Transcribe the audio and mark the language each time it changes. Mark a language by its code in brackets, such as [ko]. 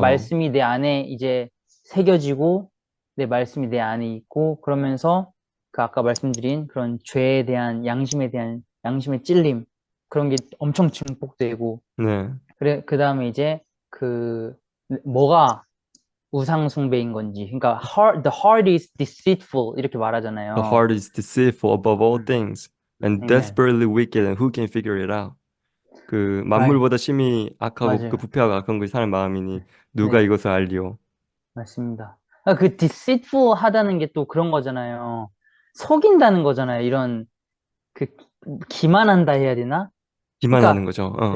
[ko] 말씀이 내 안에 이제 새겨지고, 내 말씀이 내 안에 있고, 그러면서 그 아까 말씀드린 그런 죄에 대한 양심에 대한 양심의 찔림, 그런 게 엄청 증폭되고, 네. 그래, 그 다음에 이제 그, 뭐가 우상숭배인 건지. 그러니까, [en] the heart is deceitful, [ko] 이렇게 [en] The 말하잖아요. heart is deceitful above all 음, things and amen. desperately wicked and who can figure it out? [ko] 그 [en] right. [ko] 만물보다 심히 악하고 그 맞아요. 부패하고 악한 것이 사람 마음이니 누가 네, 이것을 알리오? 맞습니다. 그 deceitful 하다는 게 또 그런 거잖아요. 속인다는 거잖아요. 이런, 그, 기만한다 해야 되나? 기만하는 그러니까, 거죠.